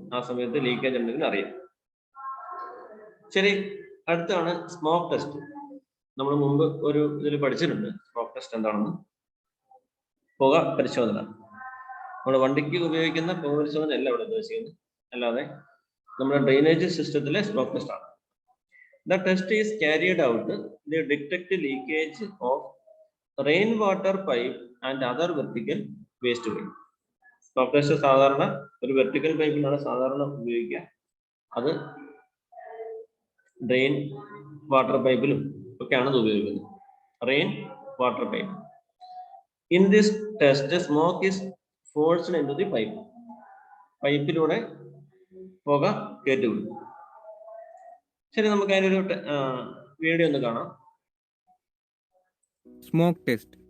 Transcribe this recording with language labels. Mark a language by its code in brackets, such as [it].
[ml] ആ സമയത്ത് ലീക്കേജ് ഉണ്ടെങ്കിൽ അറിയാം. ശരി, അടുത്താണ് സ്മോക്ക് ടെസ്റ്റ്. നമ്മൾ മുമ്പ് ഒരു ഇതിൽ പഠിച്ചിട്ടുണ്ട് സ്മോക്ക് ടെസ്റ്റ് എന്താണെന്ന്. പുക പരിശോധന. നമ്മുടെ വണ്ടിക്ക് ഉപയോഗിക്കുന്ന പുക പരിശോധന അല്ല ഇവിടെ ഉദ്ദേശിക്കുന്നത്, അല്ലാതെ നമ്മുടെ ഡ്രെയിനേജ് സിസ്റ്റത്തിലെ സ്മോക്ക് ടെസ്റ്റ് ആണ്. [en] The test is carried out to detect leakage of rainwater pipe and other vertical waste pipe. [ml] Smoke test സാധാരണ ഒരു വെർട്ടിക്കൽ പൈപ്പിലാണ് സാധാരണ ഉപയോഗിക്കുക. അത് ഡ്രെയിൻ വാട്ടർ പൈപ്പിലും ഒക്കെയാണ് ഇത് ഉപയോഗിക്കുന്നത്. Rain water pipe. [en] In this test, the smoke is forced into the pipe. [ml] പൈപ്പിലൂടെ പുക കയറ്റിവിടും. ശരി, നമുക്ക് അതിനൊരു വീഡിയോ ഒന്ന് കാണാം. [en] Smoke test.